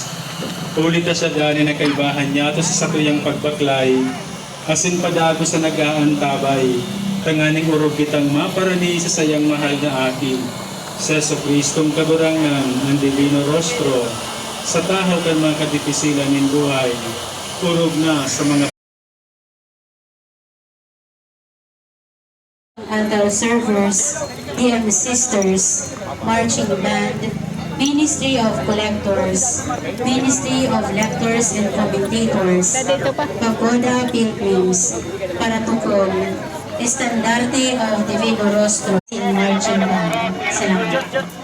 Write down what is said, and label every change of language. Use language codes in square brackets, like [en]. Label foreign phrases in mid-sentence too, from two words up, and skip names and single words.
[bik] Ulit na siya dani na kaibahan niya to sa satuyang pagbaklay. Asin padago sa nag-aantabay. Tanganing urog kitang maparani sa sayang mahal na akin. Sa Kristong kagurangan ng Divino Rostro. Sa tahaw kan mga kadipisilan ng buhay. Urog na sa mga [en] altar servers, DM sisters, marching band, Ministry of Collectors, Ministry of Lectors and Commentators, Pagoda Pilgrims, Paratukol, Estandarte of Divino Rostro, in marching band. [bik] Salamat.